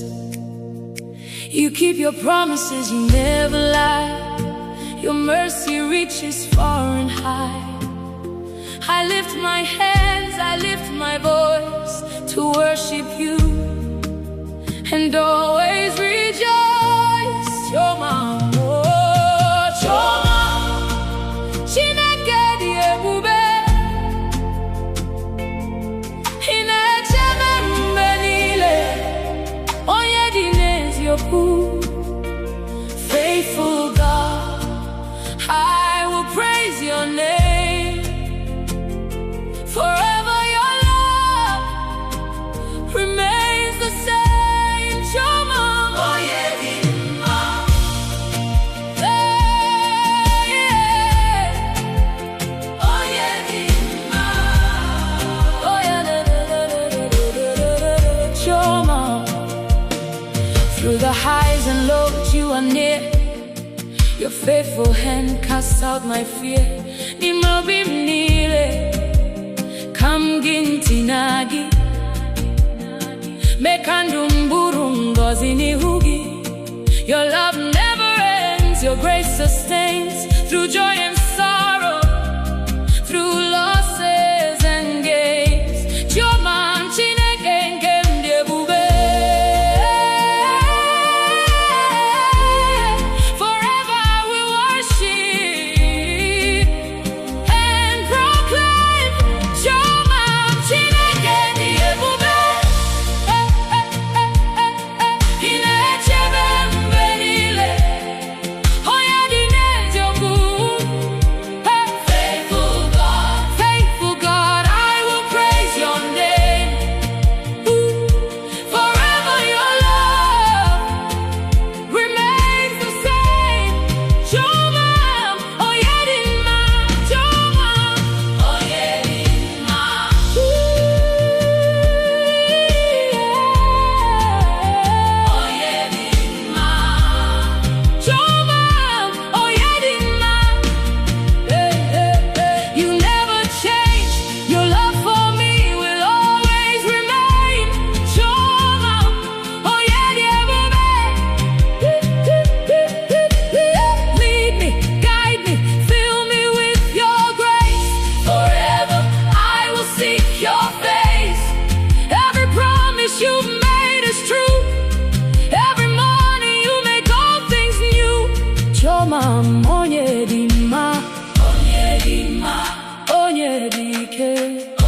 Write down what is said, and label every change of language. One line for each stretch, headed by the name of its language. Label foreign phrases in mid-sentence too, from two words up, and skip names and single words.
English: You keep your promises, you never lie. Your mercy reaches far and high. I lift my hands, I lift my voice to worship you and always rejoice.
Igbo: Chioma, oh, Chioma, Chineke di Ebube, na-echebe mgbe niile, Onye dị
English: faithful God, I will praise your name. Forever your love remains the same.
Igbo: Chioma, Onye dị mma. Onye dị mma. Chioma,
English: through the highs and lows you are near. Your faithful hand casts out my fear.
Igbo: Mgbe niile kam ginti nagi, mekandum buru ngozi n'ihu gị.
English: Your love never ends, your grace sustains. Through joy and sorrow, through losses and gains.
Igbo: Chioma Chineke nke ndị Ebube.
English: Forever I will worship and proclaim.
Igbo: Chioma Chineke dị Ebube. Na-echebe mgbe niile, Onye dị n'eziokwu.
English: Faithful God, I will praise your name. Forever your love remains the same.
Igbo: Chioma, Onye dị mma. Chioma, Onye dị mma. Onye dị mma. Chioma, Onye dị mma.
English: You never change, your love for me will always remain.
Igbo: Chioma, Onye dị Ebube.
English: Lead me, guide me, fill me with your grace. Forever I will seek your face. Every promise you've made is true. Every morning you make all things new.
Igbo: Chioma, Onye dị mma. Onye dị mma. Onye dị ike.